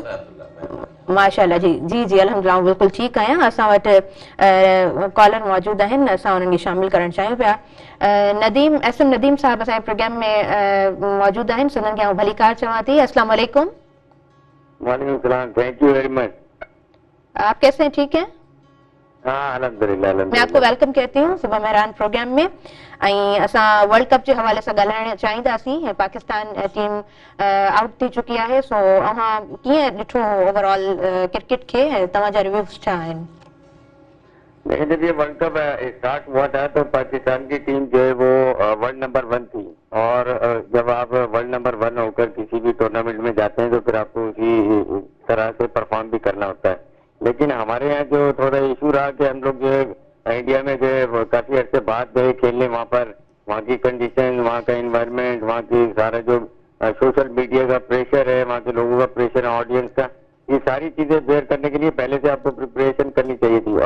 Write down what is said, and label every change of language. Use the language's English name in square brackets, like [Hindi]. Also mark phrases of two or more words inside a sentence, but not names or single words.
[Sindhi] माशाल्लाह जी जी जी अल्हम्दुलिल्लाह बिल्कुलु ठीकु आहियां। असां वटि कॉलर मौजूदु आहिनि, असां उन्हनि खे शामिलु करणु चाहियूं पिया। नदीम एस.एम. नदीम साहब असांजे प्रोग्राम में मौजूदु आहिनि, सुननि खे आउं भलीकार चवां थी। [Arabic] السلام عليكم. وعليكم السلام, [English] Thank you very much. [Hindi] आप कैसे हैं, ठीक हैं? हाँ अल्हम्दुलिल्लाह मैं आपको अल्हम्दुलिल्लाह। वेलकम कहती हूँ सुबह मेहरान प्रोग्राम में। [Sindhi] ऐं असां वर्ल्ड कप जे हवाले सां ॻाल्हाइणु चाहींदासीं। पाकिस्तान टीम आउट थी चुकी आहे, सो अव्हां कीअं ॾिठो [English] overall cricket [Sindhi] खे, ऐं तव्हांजा रिव्यूज़ छा आहिनि? [Hindi] लेकिन जब ये वर्ल्ड कप स्टार्ट हुआ था तो पाकिस्तान की टीम जो है वो [English] world number [Hindi] 1 थी, और जब आप [English] world number [Hindi] 1 होकर किसी भी टूर्नामेंट में जाते हैं तो फिर आपको उसी तरह से परफॉर्म भी करना होता है। लेकिन हमारे यहाँ जो थोड़ा इशू रहा कि हम लोग जो है इंडिया में जो है काफी अर्से बाद गए खेलने, वहाँ की कंडीशन, वहाँ का इन्वायरमेंट, वहाँ की सारा जो [English] social media [Hindi] का प्रेशर है, वहाँ के लोगों का प्रेशर है, ऑडियंस का, ये सारी चीजें बेयर करने के लिए पहले से आपको प्रिपरेशन करनी चाहिए थी।